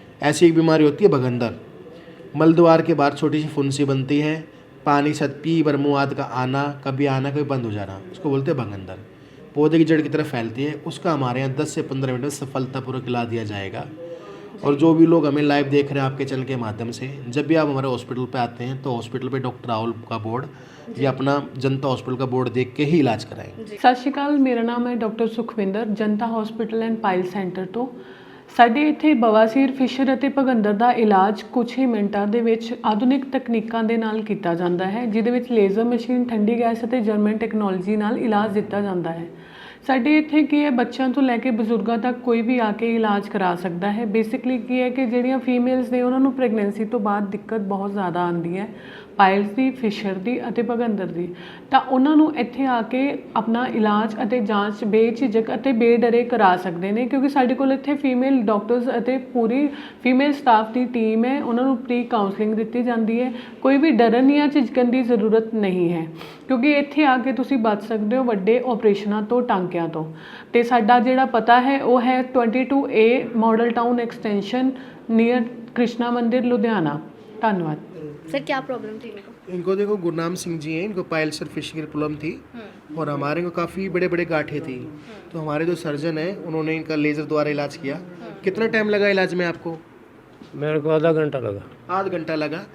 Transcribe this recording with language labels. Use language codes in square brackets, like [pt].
[hi] ऐसी एक बीमारी होती है भगंदर, मलद्वार के बाहर छोटी सी फुंसी बनती है, पानी सत पी बरमुआद का आना, कभी बंद हो जाना, उसको बोलते हैं भगंदर। पौधे की जड़ की तरफ फैलती है, उसका हमारे यहाँ 10 से 15 मिनट में सफलतापूर्वक इलाज दिया जाएगा। और जो भी लोग हमें लाइव देख रहे हैं आपके चैनल के माध्यम से, जब भी आप हमारे हॉस्पिटल पे आते हैं तो हॉस्पिटल पे डॉक्टर राहुल का बोर्ड या अपना जनता हॉस्पिटल का बोर्ड देख के ही इलाज कराएं। [pa] ਸਤਿ ਸ਼੍ਰੀ ਅਕਾਲ, ਮੇਰਾ ਨਾਮ ਹੈ doctor Sukhwinder, Janata hospital and pile centre ਤੋਂ। ਸਾਡੇ ਇੱਥੇ ਬਵਾਸੀਰ, ਫਿਸ਼ਰ ਅਤੇ ਭਗੰਦਰ ਦਾ ਇਲਾਜ ਕੁਝ ਹੀ ਮਿੰਟਾਂ ਦੇ ਵਿੱਚ ਆਧੁਨਿਕ ਤਕਨੀਕਾਂ ਦੇ ਨਾਲ ਕੀਤਾ ਜਾਂਦਾ ਹੈ, ਜਿਹਦੇ ਵਿੱਚ ਲੇਜ਼ਰ ਮਸ਼ੀਨ, ਠੰਡੀ ਗੈਸ ਅਤੇ ਜਰਮਨ ਟੈਕਨੋਲੋਜੀ ਨਾਲ ਇਲਾਜ ਦਿੱਤਾ ਜਾਂਦਾ ਹੈ। ਸਾਡੇ ਇੱਥੇ ਕੀ ਹੈ, ਬੱਚਿਆਂ ਤੋਂ ਲੈ ਕੇ ਬਜ਼ੁਰਗਾਂ ਤੱਕ ਕੋਈ ਵੀ ਆ ਕੇ ਇਲਾਜ ਕਰਾ ਸਕਦਾ ਹੈ। ਬੇਸਿਕਲੀ ਕੀ ਹੈ ਕਿ ਜਿਹੜੀਆਂ ਫੀਮੇਲਸ ਨੇ ਉਹਨਾਂ ਨੂੰ ਪ੍ਰੈਗਨੈਂਸੀ ਤੋਂ ਬਾਅਦ ਦਿੱਕਤ ਬਹੁਤ ਜ਼ਿਆਦਾ ਆਉਂਦੀ ਹੈ, ਪਾਇਲਸ ਦੀ, ਫਿਸ਼ਰ ਦੀ ਅਤੇ ਭਗੰਦਰ ਦੀ, ਤਾਂ ਉਹਨਾਂ ਨੂੰ ਇੱਥੇ ਆ ਕੇ ਆਪਣਾ ਇਲਾਜ ਅਤੇ ਜਾਂਚ ਬੇਝਿਜਕ ਅਤੇ ਬੇਡਰੇ ਕਰਾ ਸਕਦੇ ਨੇ, ਕਿਉਂਕਿ ਸਾਡੇ ਕੋਲ ਇੱਥੇ ਫੀਮੇਲ ਡਾਕਟਰਸ ਅਤੇ ਪੂਰੀ ਫੀਮੇਲ ਸਟਾਫ ਦੀ ਟੀਮ ਹੈ। ਉਹਨਾਂ ਨੂੰ ਪ੍ਰੀ ਕਾਉਂਸਲਿੰਗ ਦਿੱਤੀ ਜਾਂਦੀ ਹੈ। ਕੋਈ ਵੀ ਡਰਨ ਜਾਂ ਝਿਜਕਣ ਦੀ ਜ਼ਰੂਰਤ ਨਹੀਂ ਹੈ, ਕਿਉਂਕਿ ਇੱਥੇ ਆ ਕੇ ਤੁਸੀਂ ਬਚ ਸਕਦੇ ਹੋ ਵੱਡੇ ਆਪਰੇਸ਼ਨਾਂ ਤੋਂ, ਟਾਂਕਿਆਂ ਤੋਂ। ਅਤੇ ਸਾਡਾ ਜਿਹੜਾ ਪਤਾ ਹੈ ਉਹ ਹੈ 22A model town extension near Krishna मंदिर लुधियाना। [hi] धन्यवाद। सर क्या प्रॉब्लम थी इनको? इनको देखो गुरनाम सिंह जी हैं, इनको पाइल्स और फिश की प्रॉब्लम थी और हमारे को काफ़ी बड़े बड़े गांठें थी, तो हमारे जो सर्जन हैं उन्होंने इनका लेज़र द्वारा इलाज किया। कितना टाइम लगा इलाज में आपको? मेरे को आधा घंटा लगा। आध घंटा लगा।